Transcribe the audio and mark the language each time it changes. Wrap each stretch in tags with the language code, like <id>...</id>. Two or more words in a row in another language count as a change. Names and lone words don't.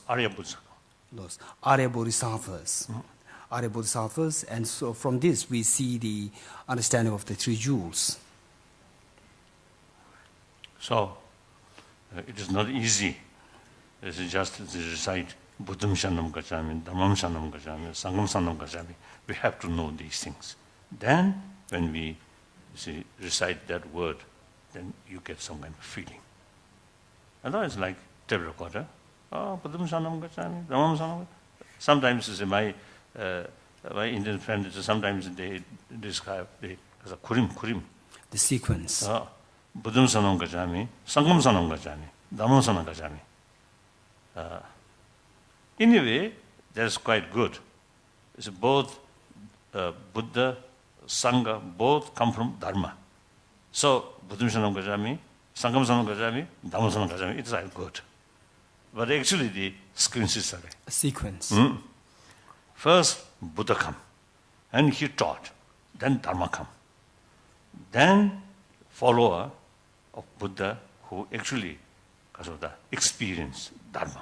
<en>Those Arya Bodhisattvas. Arya Bodhisattvas, and so from this we see the understanding of the three jewels. So, it is not easy. It is just to recite</en> <pi>Buddham Shanam Gacchami, Dhammam Shanam Gacchami, Sangham Shanam Gacchami.</pi> <en>We have to know these things. Then, when we recite that word, then you get some kind of feeling. Otherwise, like tape recorder,</en> <pi>Buddham Shanam Gacchami, Dhammam Shanam Gacchami.</pi> <en>Sometimes my Indian friends, sometimes they describe as a kurim. The sequence.</en> <pi>Buddham Sanam Gacchami, Sangham Sanam Gacchami, Dhammam Sanam Gacchami.</pi> <en>In a way, that's quite good. It's both Buddha, Sangha, both come from Dharma. So,</en> <pi>Buddham Sanam Gacchami, Sangham Sanam Gacchami, Dhammam Sanam Gacchami,</pi> <en>it's all good. But actually the sequences are a sequence. First, Buddha come, and he taught. Then Dharma come. Then follower of Buddha who actually experience Dharma.</en>